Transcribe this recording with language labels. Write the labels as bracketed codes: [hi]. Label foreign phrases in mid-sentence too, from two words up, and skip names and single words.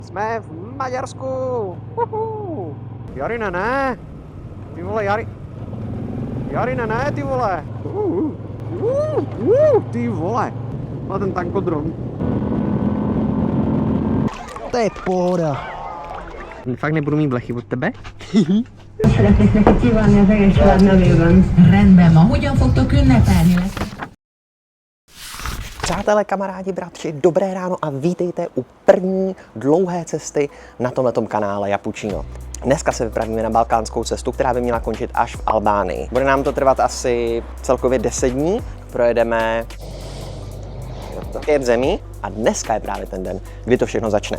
[cs] Jsme v Maďarsku. Jarine, ne. Ty vole, Jarine, ne, ty vole. Ty vole. A ten tankodrom. To je pohoda. Fakt nebudu mít blechy od tebe? [hu] Szeretnék kívánni az egész család nevében. Rendben van. Hogyan fogtok ünnepelni? [cs] Přátelé, kamarádi, bratři, dobré ráno a vítejte u první dlouhé cesty na tomhletom kanále Japučino. Dneska se vypravíme na balkánskou cestu, která by měla končit až v Albánii. Bude nám to trvat asi celkově 10 dní. Projedeme 5 zemí a dneska je právě ten den, kdy to všechno začne.